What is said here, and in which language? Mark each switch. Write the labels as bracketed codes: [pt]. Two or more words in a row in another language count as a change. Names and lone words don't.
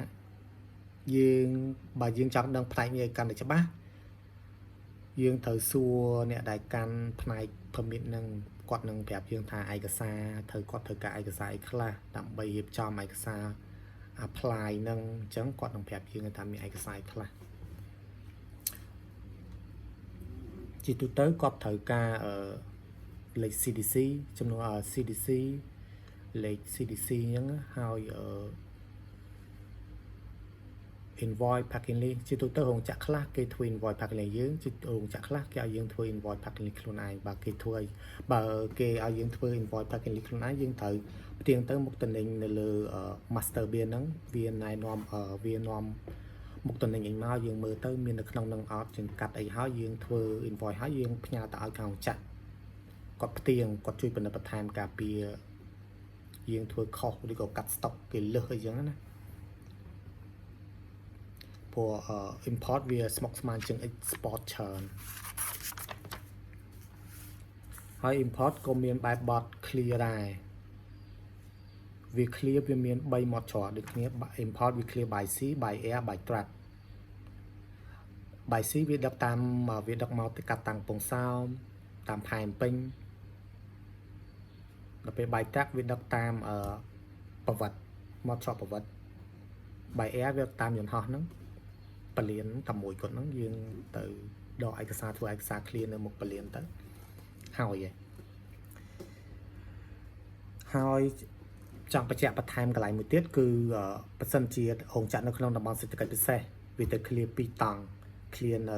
[km] បើយើងចង់ដឹងផ្នែកនេះឲ្យកាន់តែច្បាស់យើងត្រូវសួរអ្នកដែលកាន់ផ្នែក permit នឹងគាត់នឹងប្រាប់យើងថាឯកសារគាត់ត្រូវការឯកសារអីខ្លះដើម្បីរៀបចំឯកសារ apply នឹងអញ្ចឹងគាត់នឹងប្រាប់យើងថាមានឯកសារខ្លះ ជាទូទៅគាត់ត្រូវការលេខ CDC ចំនួន CDC លេខ CDC អញ្ចឹងហើយ [en] invoice packing list [km] ជាទូទៅរោងចក្រខ្លះគេធ្វើ [en] invoice packing [km] list យើងជារោងចក្រខ្លះគេឲ្យយើងធ្វើ [en] invoice packing list [km] ខ្លួនឯងបើគេឲ្យយើងធ្វើ [en] invoice packing list [km] ខ្លួនឯងយើងត្រូវផ្ទៀងទៅមុខទំនិញនៅលើ [en] master bill [km] ហ្នឹងវាណែនាំមុខទំនិញអីមកយើងមើលទៅមាននៅក្នុងនឹងអត់យើងកាត់អីហើយយើងធ្វើ invoice ហើយយើងផ្ញើទៅឲ្យខាងចាក់គាត់ផ្ទៀងគាត់ជួយពិនិត្យបន្ថែមការពារយើងធ្វើខុសឬក៏កាត់ stock គេលើសអីចឹងណា ព្រោះ import វាស្មុគស្មាញជាង export ច្រើនហើយ import ក៏មានបែបបទ clear ដែរវា clear វាមាន3 mod ច្រកដូចគ្នា import វា [en] clear by sea by air by truck by sea [km] វាដឹកមកទៅកាត់តាំងពងសោមតាមផែនពេញដល់ពេល [en] by truck [km] វាដឹកតាមប្រវត្តិ mod ច្រកប្រវត្តិ [en] by air [km] វាតាមយន្តហោះហ្នឹងពលានតែមួយគាត់ហ្នឹងយើងទៅដកឯកសារធ្វើឯកសារ clear នៅមុខពលានទៅ ហើយចង់បញ្ជាក់បន្ថែមកន្លែងមួយទៀតគឺបើសិនជារោងចក្រនៅក្នុងតំបន់សេដ្ឋកិច្ចពិសេសវាទៅ clear 2តង់ clear